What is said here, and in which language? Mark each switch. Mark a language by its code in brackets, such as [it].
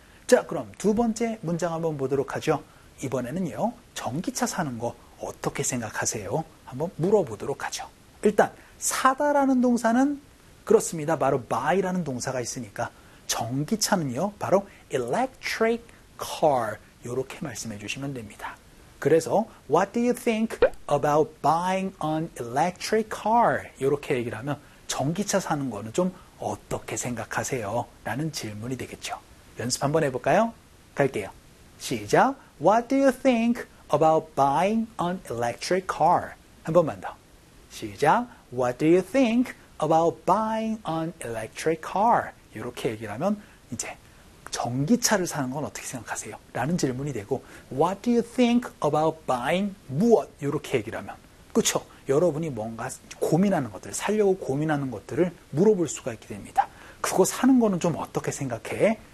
[ko] 자, 그럼 두 번째 문장 한번 보도록 하죠. 이번에는요. 전기차 사는 거 어떻게 생각하세요? 한번 물어보도록 하죠. 일단 사다라는 동사는 그렇습니다. 바로 buy라는 동사가 있으니까 전기차는요. 바로 electric car 이렇게 말씀해 주시면 됩니다. [en] 그래서 What do you think about buying an electric car? [ko] 이렇게 얘기를 하면 전기차 사는 거는 좀 어떻게 생각하세요? 라는 질문이 되겠죠. 연습 한번 해볼까요? 갈게요. 시작! [en] What do you think about buying an electric car? [ko] 한 번만 더. 시작! [en] What do you think about buying an electric car? [ko] 이렇게 얘기를 하면 이제 전기차를 사는 건 어떻게 생각하세요? 라는 질문이 되고 [en] What do you think about buying 무엇? [ko] 이렇게 얘기를 하면 그렇죠? 여러분이 뭔가 고민하는 것들, 살려고 고민하는 것들을 물어볼 수가 있게 됩니다. 그거 사는 거는 좀 어떻게 생각해?